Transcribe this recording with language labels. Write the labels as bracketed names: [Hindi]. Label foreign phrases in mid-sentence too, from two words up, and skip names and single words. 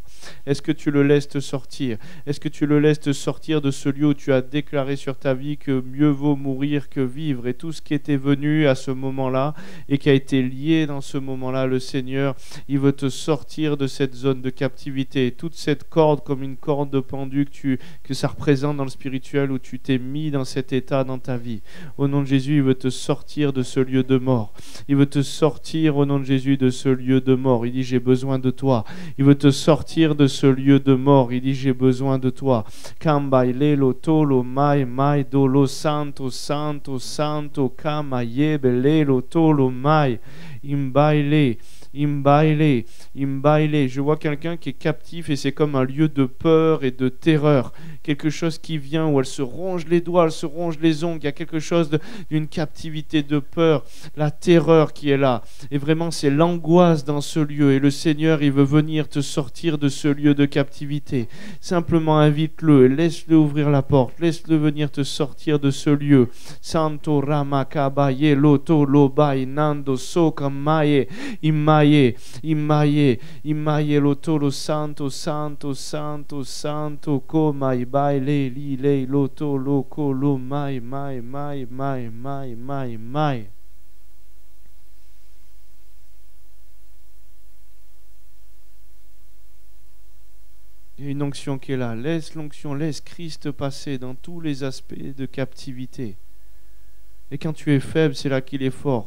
[French] Est-ce que tu le laisses te sortir? Est-ce que tu le laisses te sortir de ce lieu où tu as déclaré sur ta vie que mieux vaut mourir que vivre, et tout ce qui était venu à ce moment-là et qui a été lié dans ce moment-là, le Seigneur, il veut te sortir de cette zone de captivité, toute cette corde comme une corde de pendu que ça représente dans le spirituel où tu t'es mis dans cet état dans ta vie. Au nom de Jésus, il veut te sortir de ce lieu de mort. Il veut te sortir au nom de Jésus de ce lieu de mort. Il dit j'ai besoin de toi. Il veut te sortir de ce lieu de mort. Il dit j'ai besoin de toi. Kambaile lo tolo mai mai do lo santo santo santo kamaye bele lo tolo mai imbaile. Imbaile, imbaile. Je vois quelqu'un qui est captif et c'est comme un lieu de peur et de terreur. Quelque chose qui vient où elle se ronge les doigts, elle se ronge les ongles. Il y a quelque chose d'une captivité de peur, la terreur qui est là. Et vraiment, c'est l'angoisse dans ce lieu. Et le Seigneur, il veut venir te sortir de ce lieu de captivité. Simplement invite-le et laisse-le ouvrir la porte. Laisse-le venir te sortir de ce lieu. Santo Ramakabaye, Loto Lobai, Nando Sokamaye, Imaye, Imaye, Loto, lo Santo, Santo, Santo, Santo, Komai, Baile, Lile, Loto, Loco, Lo, Mai, Mai, Mai, Mai, Mai, Mai, Mai. Il y a une onction qui est là. Laisse l'onction, laisse Christ passer dans tous les aspects de captivité. Et quand tu es faible, c'est là qu'il est fort.